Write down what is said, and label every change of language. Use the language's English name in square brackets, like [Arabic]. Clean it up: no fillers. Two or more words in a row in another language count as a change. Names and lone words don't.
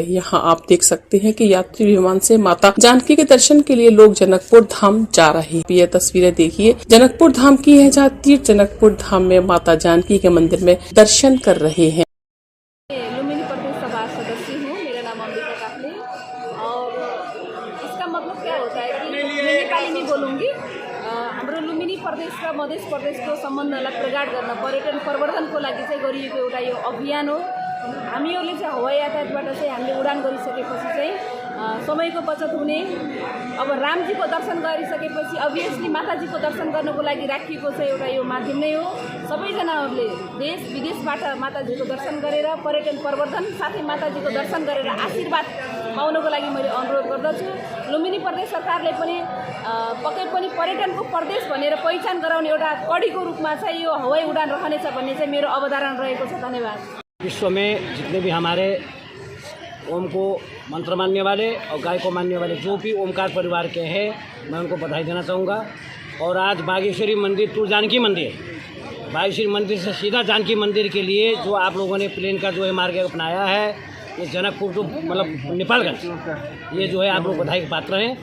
[Hindi] यहाँ आप देख सकते हैं कि यात्री विमान से माता जानकी के दर्शन के लिए लोग जनकपुर धाम जा रहे हैं। ये तस्वीरें देखिए जनकपुर धाम की है, जहाँ तीर्थ जनकपुर धाम में माता जानकी के मंदिर में दर्शन कर रहे हैं। लुम्बिनी प्रदेश सभा सदस्य हूँ, मेरा नाम अंबिका काफले। और इसका मतलब क्या होता है कि मैं नेपाली में बोलूँगी। [Nepali] हाम्रो लुम्बिनी प्रदेश र मधेस प्रदेशको सम्बन्धलाई प्रगाड गर्न, पर्यटन प्रवर्धनको लागि चाहिँ गरिएको एउटा यो अभियान हो। हामीहरूले चाहिँ हवाई यातायातबाट चाहिँ हामीले उडान गरिसकेपछि चाहिँ समयको बचत हुने। अब रामजीको दर्शन गरिसकेपछि अभियसली माताजीको दर्शन गर्नको लागि राखिएको चाहिँ एउटा यो माध्यम नै हो। सबैजनाहरूले देश विदेशबाट माताजीको दर्शन गरेर पर्यटन प्रवर्धन साथै माताजीको दर्शन गरेर आशीर्वाद पाउनको लागि मैले अनुरोध गर्दछु। लुम्बिनी प्रदेश सरकारले पनि पक्कै पनि पर्यटनको प्रदेश भनेर पहिचान गराउने एउटा कડીको रूपमा चाहिँ यो हवाई उडान रहनेछ भन्ने चाहिँ मेरो अवधारणा रहेको छ। धन्यवाद। [Hindi] विश्व में जितने भी हमारे ओम को मंत्र मानने वाले और गाय को मानने वाले जो भी ओमकार परिवार के हैं, मैं उनको बधाई देना चाहूँगा। और आज बागेश्वरी मंदिर टू जानकी मंदिर, बागेश्वरी मंदिर से सीधा जानकी मंदिर के लिए जो आप लोगों ने प्लेन का जो है मार्ग अपनाया है, ये जनकपुर टू मतलब नेपालगंज, ये जो है आप लोग बधाई के पात्र हैं।